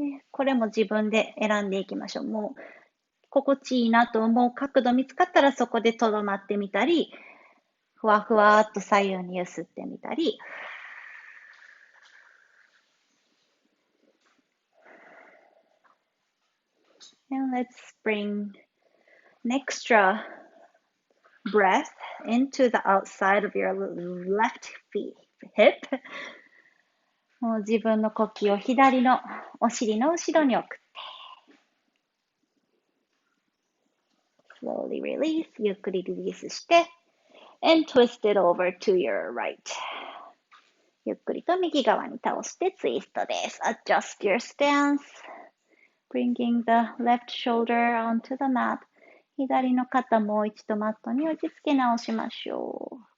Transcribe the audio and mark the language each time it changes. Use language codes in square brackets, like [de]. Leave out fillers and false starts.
[ja] これも自分で選んでいきましょう。もう心地いいなと思う角度見つかったらそこでとどまってみたり、ふわふわっと左右に揺すってみたり。 [en] And let's bring an extra breath into the outside of your left hip. [ja] もう自分の呼吸を左のお尻の後ろに送って。 [en] Slowly release. [ja] ゆっくりリリースして。 [en] And twist it over to your right. [ja] ゆっくりと右側に倒してツイストです。 [en] Adjust your stance. Bringing the left shoulder onto the mat. [ja] 左の肩もう一度マットに落ち着け直しましょう。